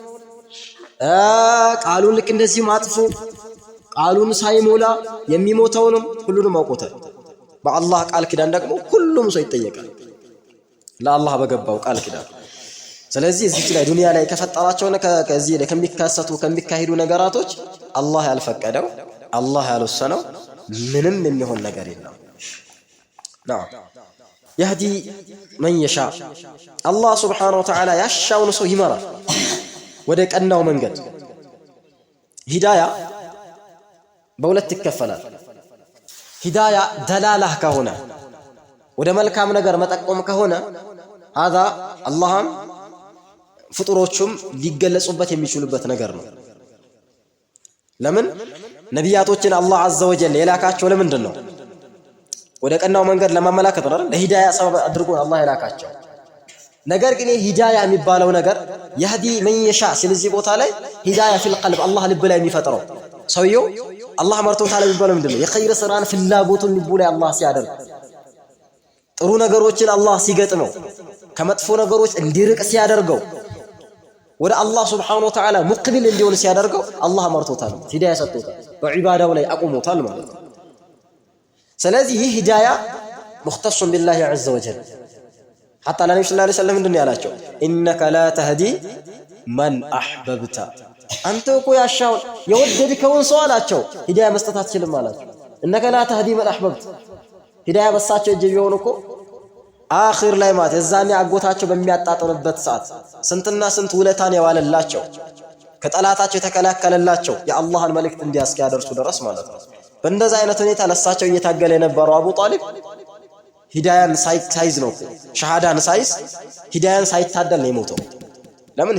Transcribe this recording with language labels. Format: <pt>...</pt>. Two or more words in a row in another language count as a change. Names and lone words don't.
<am>ቃሉን ልክ እንደዚህ ማጥፎ ቃሉን ሳይሞላ የሚሞተውንም ሁሉንም አውቆታል። በአላህ ቃል ኪዳን ደግሞ ሁሉም ሰው ይጠየቃል ለአላህ በገባው ቃል ኪዳን። ስለዚህ እዚህ ላይ ዱንያ ላይ ከፈጠራቸውና ከዚህ ላይ ከሚካሰቱ ከሚካሄዱ ነገራቶች አላህ ያልፈቀደው አላህ ያልወሰነው ምንም የሚሆን ነገር የለም።</am> <ar>نعم يهدي من يشاء الله سبحانه وتعالى</ar> <am>ያሻውን ሰው ይመራል ወደ ቀናው መንገድ። ሂዳያ በሁለት ይከፈላል። ሂዳያ ደላላህ ከሆነ ወደ መልካም ነገር መጠቆም ከሆነ هذا አላህም ፍጡሮቹም ሊገለጹበት የሚችሉበት ነገር ነው። ለምን ነቢያቶችን አላህ</am> <ar>عز وجل</ar> <am>የላካቸው ለምንድን ነው? ወደ ቀናው መንገድ ለማመላከት ነው አይደል? ለሂዳያ ሰበብ አድርጎ አላህ የላካቸው። ነገር ግን ሂዳያ የሚባለው ነገር</am> <ar>يهدي من يشاء</ar> <am>ስለዚህ ቦታ ላይ ሂዳያ</am> <ar>في القلب</ar> <am>አላህ ልብ ላይ የሚፈጥረው ሰውየው አላህ መርቶት ታላ የሚባለው ምንድነው? የኸይር ስራን ፍላጎቱን ልቡ ላይ አላህ ሲያደርግ ጥሩ ነገሮችን አላህ ሲገጥመው ከመጥፎ ነገሮች እንዲርቅ ሲያደርገው ወደ አላህ</am> <ar>سبحانه وتعالى</ar> <am>ሙቅቢል እንዲሆን ሲያደርገው አላህ መርቶታል፣ ሂዳያ ሰጥቶታል፣ በዒባዳው ላይ አቁሞታል ማለት ነው። ስለዚህ ይህ ሂዳያ</am> <ar>مختص بالله عز وجل حتى النبي صلى الله عليه وسلم</ar> <am>ምንድነው ያላቸው?</am> <ar>انك لا تهدي من احببت</ar> <am>አንተ እኮ ያሻው የወደድከውን ሰው አላቸው ሂዳያ መስጠት አትችልም አላቸው።</am> <ar>انك لا تهدي من احببت</ar> <am>ሂዳያ በሳቸው እጅ ቢሆን እኮ አኺር ላይ ማለት የዛኔ አጎታቸው በሚያጣጥርበት ሰዓት ስንትና ስንት ውለታን ያዋለላቸው ከጠላታቸው የተከላከለላቸው የአላህን መልእክት እንዲያስያደርሱ ድረስ ማለት ነው። በእንደዛ አይነት ሁኔታ ለሳቸው እየታገለ የነበረው አቡ ጣሊብ ሂዳያን ሳይዝ ነው ሸሃዳን ሳይዝ ሂዳያን ሳይታደል ነው የሞተው። ለምን?</am>